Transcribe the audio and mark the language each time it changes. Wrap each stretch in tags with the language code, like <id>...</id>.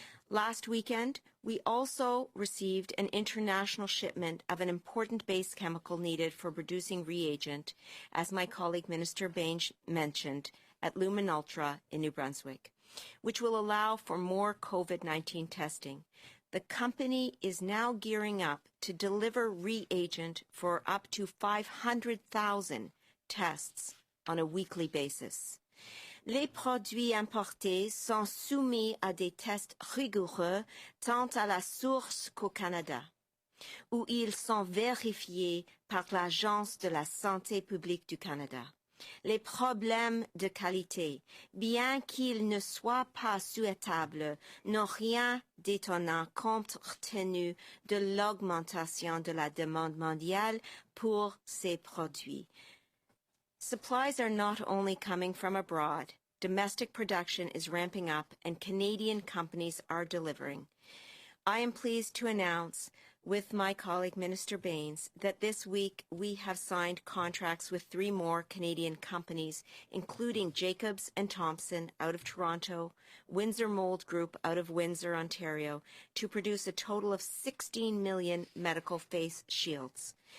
<en>Last weekend, we also received an international shipment of an important base chemical needed for producing reagent, as my colleague Minister Baines mentioned, at Lumen Ultra in New Brunswick, which will allow for more COVID-19 testing. The company is now gearing up to deliver reagent for up to 500,000 tests on a weekly basis.</en> <fr>Les produits importés sont soumis à des tests rigoureux tant à la source qu'au Canada, où ils sont vérifiés par l'Agence de la santé publique du Canada. Les problèmes de qualité, bien qu'ils ne soient pas souhaitables, n'ont rien d'étonnant compte tenu de l'augmentation de la demande mondiale pour ces produits.</fr> <en>Supplies are not only coming from abroad. Domestic production is ramping up and Canadian companies are delivering. I am pleased to announce with my colleague Minister Baines that this week we have signed contracts with 3 more Canadian companies, including Jacobs and Thompson out of Toronto, Windsor Mold Group out of Windsor, Ontario, to produce a total of 16 million medical face shields.</en>